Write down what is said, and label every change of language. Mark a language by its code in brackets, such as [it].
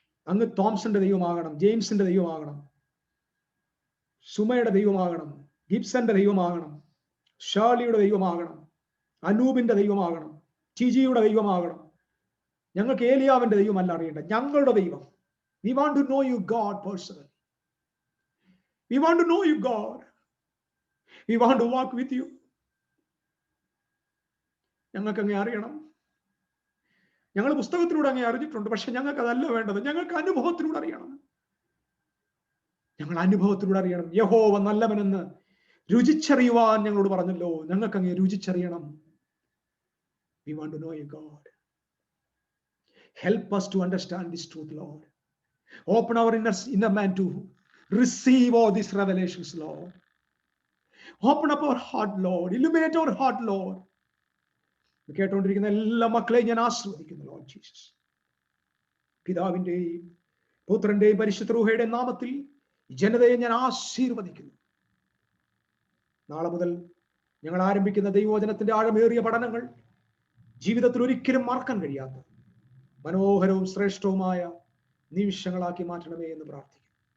[ml] അങ്ങ് തോംസന്റെ ദൈവമാകണം, ജെയിംസിന്റെ ദൈവമാകണം, സുമയുടെ ദൈവമാകണം, ഗിബ്സന്റെ ദൈവമാകണം, ഷാലിയുടെ ദൈവമാകണം, അനൂപിന്റെ ദൈവമാകണം, ടിജിയുടെ ദൈവമാകണം. ഞങ്ങൾക്ക് ഏലിയാവിന്റെ ദൈവമല്ല അറിയേണ്ടത്, ഞങ്ങളുടെ ദൈവം. [en] We want to know you, God, personally. We want to know you, God. We want to walk with you. [ml] ഞങ്ങൾക്ക് അങ്ങേ അറിയണം. ഞങ്ങൾ പുസ്തകത്തിലൂടെ അങ്ങേ അറിഞ്ഞിട്ടുണ്ട്, പക്ഷെ ഞങ്ങൾക്ക് അതല്ല വേണ്ടത്. ഞങ്ങൾക്ക് അനുഭവത്തിലൂടെ അറിയണം. ഞങ്ങൾ അനുഭവത്തിലൂടെ അറിയണം. യഹോവ നല്ലവനെന്ന് രുചിച്ചറിയുവാൻ ഞങ്ങളോട് പറഞ്ഞല്ലോ. ഞങ്ങൾക്ക് അങ്ങേ രുചിച്ചറിയണം. [en] We want to know you, God. Help us to understand this truth, Lord. Open our inner man to receive all these revelations, Lord. Open up our heart, Lord. Illuminate our heart, Lord. [ml] കേട്ടുകൊണ്ടിരിക്കുന്ന എല്ലാ മക്കളെയും ഞാൻ ആശീർവദിക്കുന്നു, Lord Jesus. പിതാവിന്റെയും പുത്രന്റെയും പരിശുദ്ധ റൂഹയുടെ നാമത്തിൽ ജനതയെ ഞാൻ ആശീർവദിക്കുന്നു. നാളെ മുതൽ ഞങ്ങൾ ആരംഭിക്കുന്ന ദൈവവചനത്തിന്റെ ആഴമേറിയ പഠനങ്ങൾ ജീവിതത്തിൽ ഒരിക്കലും മറക്കാൻ കഴിയാത്ത മനോഹരവും ശ്രേഷ്ഠവുമായ നിമിഷങ്ങളാക്കി മാറ്റണമേ എന്ന് പ്രാർത്ഥിക്കുന്നു.